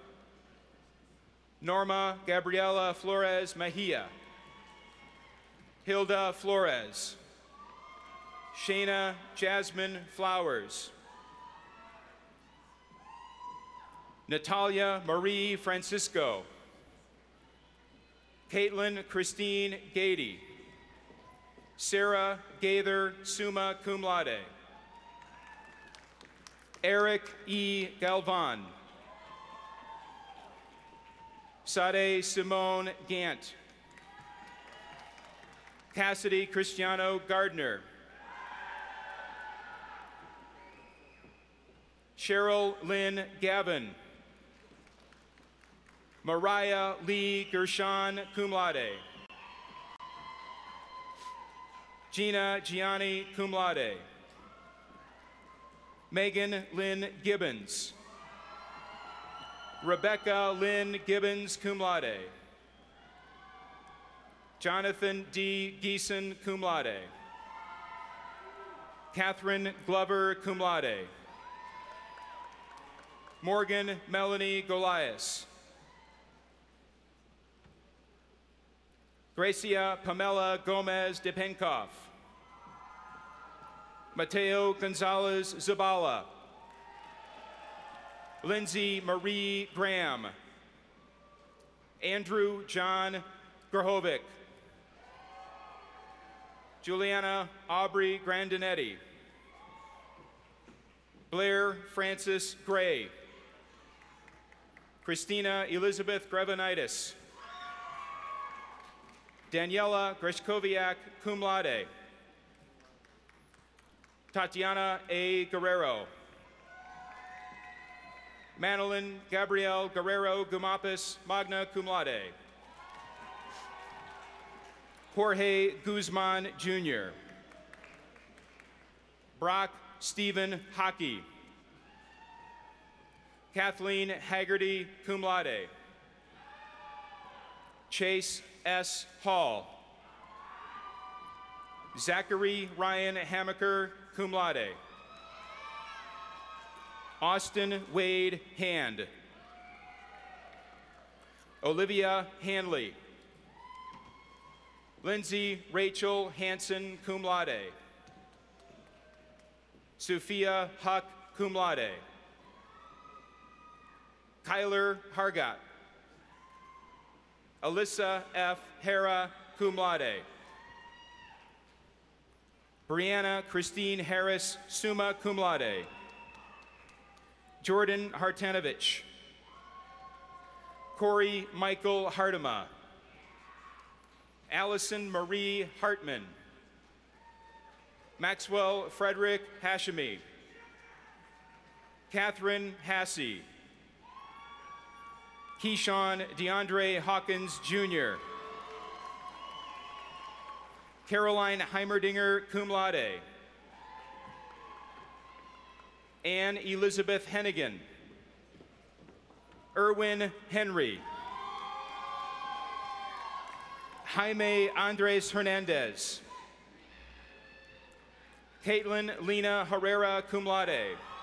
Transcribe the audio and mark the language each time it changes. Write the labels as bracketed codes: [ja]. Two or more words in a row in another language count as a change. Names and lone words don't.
[en] Norma Gabriela Flores Mejia, Hilda Flores, Shayna Jasmine Flowers, Natalia Marie Francisco, Caitlin Christine Gady, Sarah Gaither, [la] summa cum laude, [en] Eric E. Galvan, Sade Simone Gant, Cassidy Cristiano Gardner, Cheryl Lynn Gavin, Mariah Lee Gershon, [la] cum laude, [en] Gina Gianni, [la] cum laude, [en] Megan Lynn Gibbons, Rebecca Lynn Gibbons, [la] cum laude, Jonathan D. [en] Geeson, [la] cum laude, [en] Catherine Glover, [la] cum laude, [en] Morgan Melanie Golias, Gracia Pamela Gomez de Penkoff, Mateo Gonzalez Zabala, Lindsay Marie Graham, Andrew John Grahovic, Juliana Aubrey Grandinetti, Blair Francis Gray, Christina Elizabeth Grevenitis, Daniela Grishkoviak, [la] cum laude, [en] Tatiana A. Guerrero, Manolin Gabrielle Guerrero Gumapis, [la] magna cum laude, [en] Jorge Guzman, Jr., Brock Stephen Hockey, Kathleen Haggerty, [la] cum laude. [en] Chase S. Hall. Zachary Ryan Hamaker, [la] cum laude. [en] Austin Wade Hand. Olivia Hanley. Lindsay Rachel Hanson, [la] cum laude. [en] Sophia Huck, [la] cum laude. [en] Kyler Hargat. Alyssa F. Hara, [la] cum laude. [en] Brianna Christine Harris, [la] summa cum laude. [en] Jordan Hartanovich. Corey Michael Hartema. Allison Marie Hartman. Maxwell Frederick Hashemi. Catherine Hassey. Keyshawn DeAndre Hawkins, Jr. Caroline Heimerdinger, [la] cum laude. [en] Anne Elizabeth Hennigan. Erwin Henry. Jaime Andres Hernandez. Caitlin Lena Herrera, [la] cum laude.